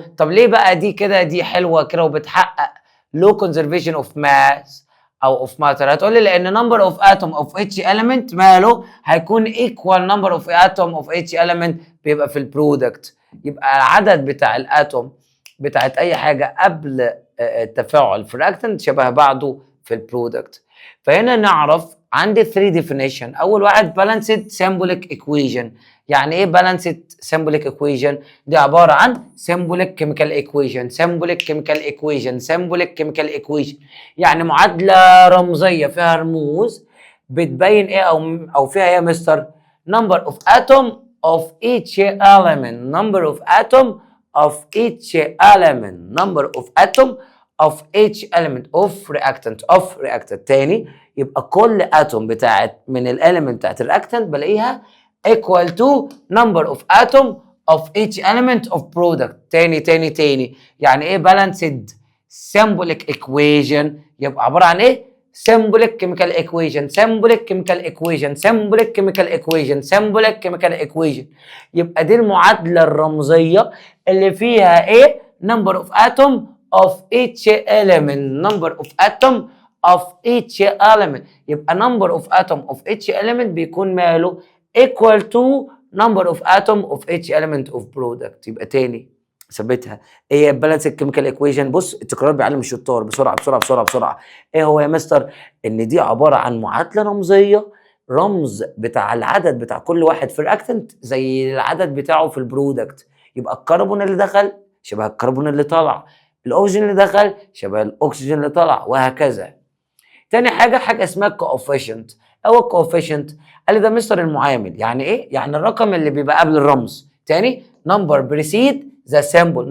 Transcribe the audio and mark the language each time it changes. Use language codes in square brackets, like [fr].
[ar] طب ليه بقى دي كده دي حلوه كده وبتحقق [en] low conservation of mass [ar] او [en] of matter؟ [ar] هتقول لي لان [en] number of atom of each element [ar] ماله هيكون [en] equal number of atom of each element [ar] بيبقى في البرودكت. يبقى العدد بتاع الاتوم بتاعت اي حاجه قبل التفاعل في الرياكتنت شبه بعضه في البرودكت. فهنا نعرف عندي 3 definition. اول واحد [en] balanced symbolic equation. [ar] يعني ايه [en] balanced symbolic equation؟ [ar] دي عباره عن [en] symbolic chemical equation. symbolic chemical equation. symbolic chemical equation [ar] يعني معادله رمزيه فيها رموز بتبين ايه او فيها ايه يا مستر؟ [en] number of atom of each element. number of atom of each element. number of atom of each element of reactant. [ar] تاني يبقى كل اتوم بتاعت من الاليمنت بتاعت الرياكتنت بلاقيها [en] equal to number of atom of each element of product. [ar] تاني يعني ايه [en] balanced symbolic equation؟ [ar] يبقى عباره عن ايه؟ [en] symbolic chemical equation. symbolic chemical equation. symbolic chemical equation. symbolic chemical equation. [ar] يبقى دي المعادله الرمزيه اللي فيها ايه؟ [en] number of atom of each element. number of atom of each element. [ar] يبقى [en] number of atom of each element [ar] بيكون ماله [en] equal to number of atom of each element of product. [ar] يبقى تاني ثبتها. ايه بالانس كيميكال ايكويشن؟ بص التكرار بيعلم الشطار. بسرعه. ايه هو يا مستر؟ ان دي عباره عن معادله رمزيه، رمز بتاع العدد بتاع كل واحد في الرياكتنت زي العدد بتاعه في البرودكت. يبقى الكربون اللي دخل شبه الكربون اللي طلع، الاكسجين اللي دخل شبه الاكسجين اللي طلع، وهكذا. تاني حاجه اسمها كوفيشنت. او الكوفيشنت قال لي ده مستر المعامل. يعني ايه؟ يعني الرقم اللي بيبقى قبل الرمز. تاني [en] number precede the symbol.